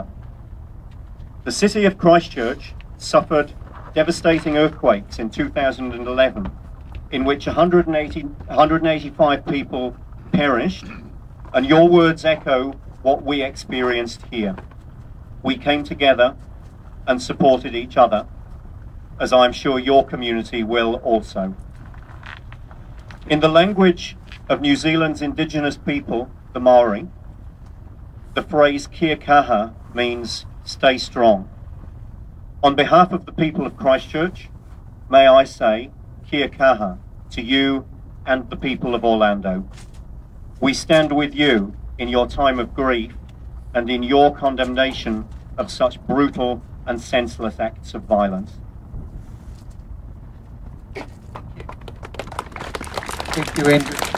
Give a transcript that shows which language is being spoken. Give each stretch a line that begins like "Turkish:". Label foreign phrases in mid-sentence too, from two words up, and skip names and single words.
English: The city of Christchurch suffered devastating earthquakes in 2011, in which 185 people perished, and your words echo what we experienced here. We came together and supported each other, as I'm sure your community will also. In the language of New Zealand's indigenous people, the Maori, the phrase
Māori: kia kaha
English: means stay strong. On behalf of the people of Christchurch, may I say
Māori: kia kaha
English: to you and the people of Orlando. We stand with you in your time of grief and in your condemnation of such brutal and senseless acts of violence. Thank you, Andrew.